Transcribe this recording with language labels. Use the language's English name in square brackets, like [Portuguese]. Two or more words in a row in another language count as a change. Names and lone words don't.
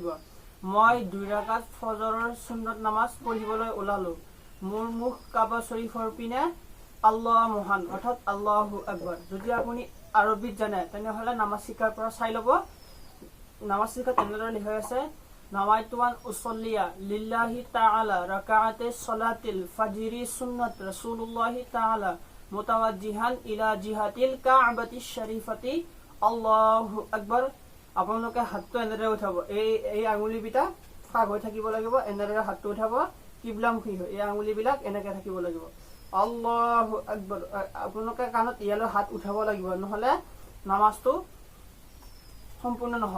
[Assamese] মই 2 ৰাকাত ফজৰৰ সুন্নত নামাজ পঢ়িবলৈ ওলালো। মোৰ মুখ কাবা শৰীফৰ পিনে, আল্লাহ মহান অৰ্থাৎ [Arabic] الله أكبر. [Assamese] যদি আপুনি আৰবিত জানে তেনেহলে নামাজ শিকাৰ পৰা চাই ল'ব। নামাজ শিকাত এনেদৰে লিখা আছে [Arabic] نويت أن أصلي لله تعالى ركعتي صلاة الفجر سنة رسول الله تعالى متوجها إلى جهة الكعبة الشريفة الله أكبر. [Assamese] আপোনালোকে হাতটো এনেদৰে উঠাব। এই আঙুলিবিটা ফাগ হৈ থাকিব লাগিব। এনেদৰে হাতটো উঠাব কিবলামুখী হৈ। এই আঙুলিবিলাক এনেকৈ থাকিব লাগিব। [Arabic] الله أكبر. [Assamese] আপোনালোকে কাণত ইয়ালৈ হাত উঠাব লাগিব, নহলে নামাজটো সম্পূৰ্ণ নহ'ব।